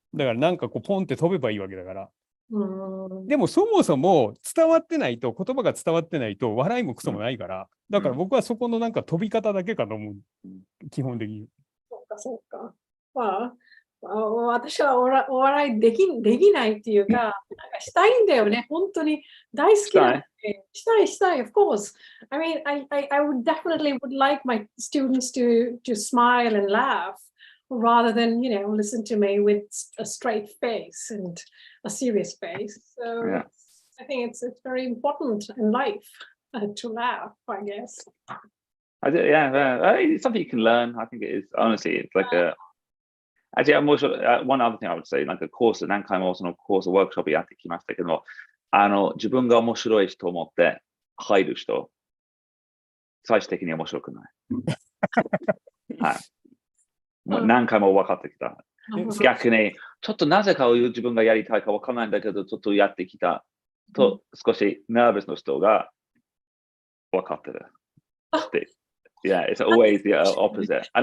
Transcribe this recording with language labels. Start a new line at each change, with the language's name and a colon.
Japanese: だからなんかポンって飛べばいいわけだから。でもそもそも言葉が伝わってないと笑いもクソもないから、だから僕はそこのなんか飛び方だけかと思う、基本的に。そうか。私はお笑いできないっていうか、なんかしたいんだよね。本当に大好きなので。したい、
English: of course. I mean, I would definitely would like my students to smile and laugh rather than, listen to me with a straight face and a serious face. So I think it's very important in life to laugh, I guess. It's something you can learn. I think it is. Honestly, it's like actually, one other thing I would say,
Japanese: なんかコース、何回もそのコース、ワークショップやってきましたけど、自分が面白いと思って入る人、最終的に面白くない。もう何回も分かってきた。逆に、ちょっとなぜか自分がやりたいか分からないんだけど、ちょっとやってきたと、少しナーバスの人が分かってる。
English: Yeah, it's always the opposite.